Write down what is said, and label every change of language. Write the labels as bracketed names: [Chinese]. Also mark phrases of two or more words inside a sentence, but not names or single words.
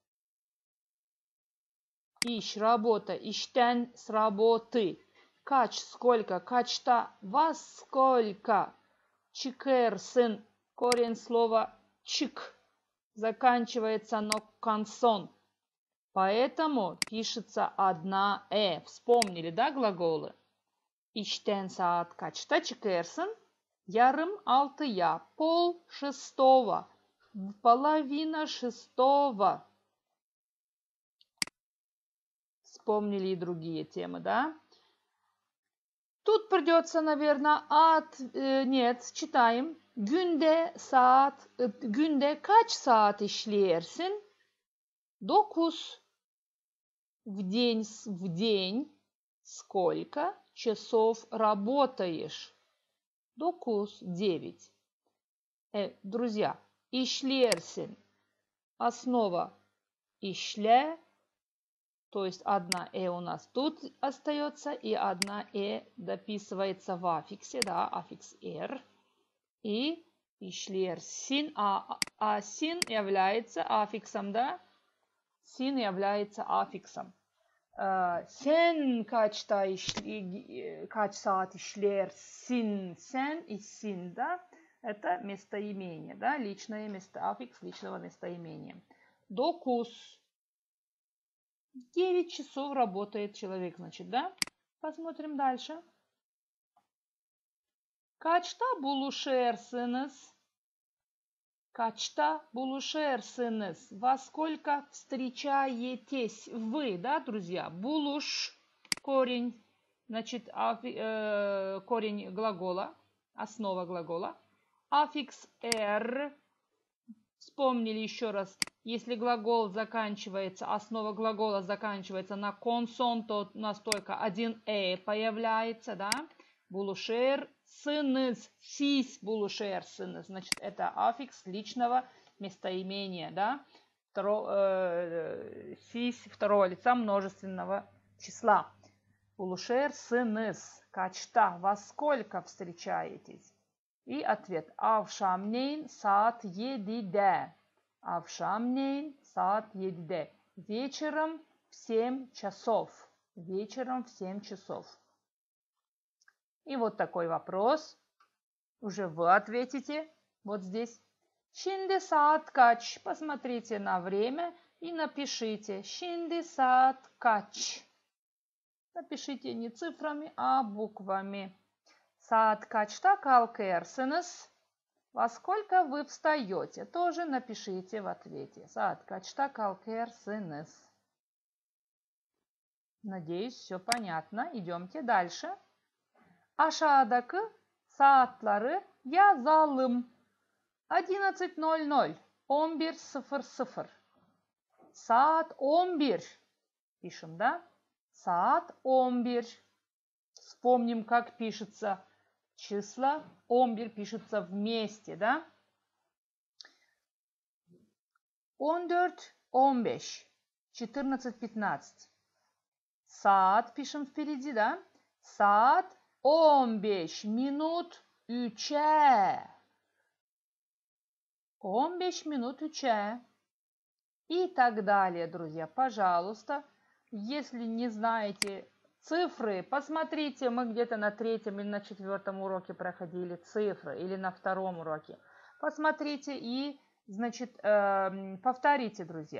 [Russian] Ищ, работа. İşten с работы. Kaç, сколько, kaçta, во сколько. [Crimean Tatar] Çıkarsın. [Russian] Корень слова чик заканчивается на консон. Поэтому пишется одна Вспомнили, да, глаголы? [Crimean Tatar] İşten saat kaçta çıkarsın? Yarım 6'ya. [Russian] Пол 6. Половина 6. Вспомнили и другие темы, да? Тут придется, наверное, Нет, читаем. [Crimean Tatar] Günde kaç saat işlersin? 9. [Russian] В день сколько часов работаешь? 9. Друзья, işlersin. Основа işle. То есть одна у нас тут остается, и одна дописывается в аффиксе, да, аффикс И işlersin, син является аффиксом, да? Син является аффиксом. [Crimean Tatar] Sen kaç saat işlersin? [Russian] Sen и син, да? Это местоимение, да? Личное место, аффикс личного местоимения. 9. 9 часов работает человек, значит, да? Посмотрим дальше. [Crimean Tatar] Kaçta buluşarsınız? Kaçta buluşarsınız? [Russian] Во сколько встречаетесь вы, да, друзья? Булуш, корень, значит, корень глагола, основа глагола. Аффикс Вспомнили еще раз. Если глагол заканчивается, основа глагола заканчивается на консон, то у нас только один появляется, да? [Crimean Tatar] buluşursınız. Siz buluşursınız. [Russian] Значит, это аффикс личного местоимения, да? Сись второго лица множественного числа. [Crimean Tatar] Buluşursınız. Kaçta? [Russian] Во сколько встречаетесь? И ответ. [Crimean Tatar] Akşamleyin saat 7'de. Akşamleyin saat 7'de. [Russian] Вечером в 7 часов. Вечером в 7 часов. И вот такой вопрос. Уже вы ответите. Вот здесь. [Crimean Tatar] Şimdi saat kaç? [Russian] Посмотрите на время и напишите. [Crimean Tatar] Şimdi saat kaç? [Russian] Напишите не цифрами, а буквами. [Crimean Tatar] Saat kaçta kalkarsınız? [Russian] Во сколько вы встаете? Тоже напишите в ответе. [Crimean Tatar] Saat kaçta kalkarsınız? [Russian] Надеюсь, все понятно. Идемте дальше. [Crimean Tatar] Aşağıdaki saatleri yazalım. 11:00, 11:00. Saat 11. [Russian] Пишем, да? [Crimean Tatar] Saat 11. [Russian] Вспомним, как пишется числа. 11 пишется вместе, да? 14, 15. 14, 15. Saat пишем впереди, да? [Crimean Tatar] Saat 15 minut 3'e. [Russian] 15 минут 3'e. И так далее, друзья. Пожалуйста, если не знаете цифры, посмотрите, мы где-то на 3-м или на 4-м уроке проходили цифры, или на 2-м уроке. Посмотрите и, значит, повторите, друзья.